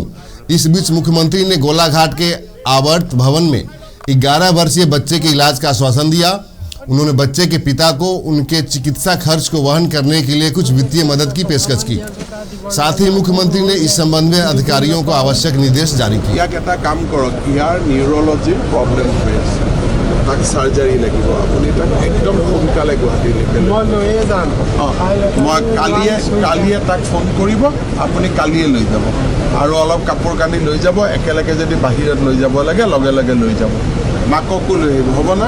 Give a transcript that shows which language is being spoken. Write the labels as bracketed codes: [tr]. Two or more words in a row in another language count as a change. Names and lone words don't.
[hi] इस बीच मुख्यमंत्री ने गोलाघाट के आवर्त भवन में 11 वर्षीय बच्चे के इलाज का आश्वासन दिया। उन्होंने बच्चे के पिता को उनके चिकित्सा खर्च को वहन करने के लिए कुछ वित्तीय मदद की पेशकश की। साथ ही मुख्यमंत्री ने इस संबंध में अधिकारियों को आवश्यक निर्देश जारी किए। [as] এটা কাম কৰক, ইয়াৰ নিউৰলজিৰ প্ৰব্লেম হৈ আছে, তাক সাৰ্জাৰী লাগিব, আপুনি তাক একদম সোনকালে গুৱাহাটীলৈকে মই কালিয়ে তাক ফোন কৰিব, আপুনি কালিয়ে লৈ যাব আৰু অলপ কাপোৰ কানি লৈ যাব, একেলগে যদি বাহিৰত লৈ যাব লাগে লগে লগে লৈ যাব, মাককো লৈ আহিব, হ'ব না?